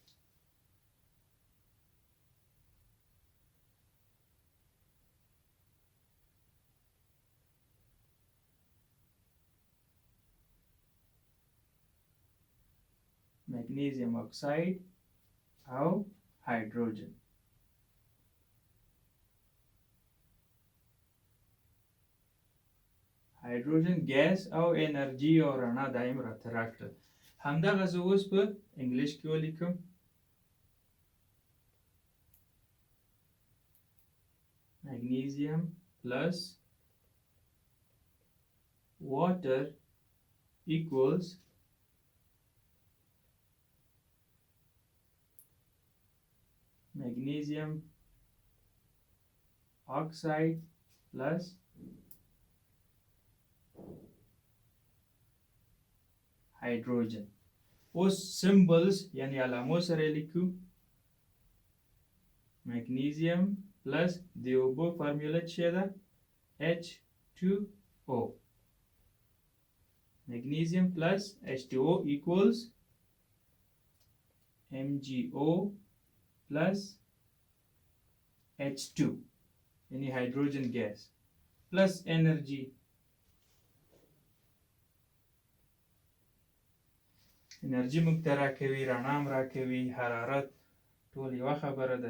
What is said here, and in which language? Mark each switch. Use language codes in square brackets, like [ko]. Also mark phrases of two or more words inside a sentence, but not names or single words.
[en] magnesium oxide [ps] او هایدروجن. [en] hydrogen gas [ps] او انرژي او رڼا دایم راته راکړل. همدغه زه اوس په انګلیش کې ولیکم. [en] magnesium plus water equals magnesium oxide plus hydrogen. [ps] اوس سمبلز یعنی علامو سره لیکو. [en] magnesium plus [ps] د اوبو فارموله څه ده؟ [en] H2O. Magnesium plus H2O equals MgO plus H2 یعنی hydrogen gas plus energy. [ps] انرژي موږ ته راکوي، رڼا هم راکوي، حرارت، ټول یوه خبره ده.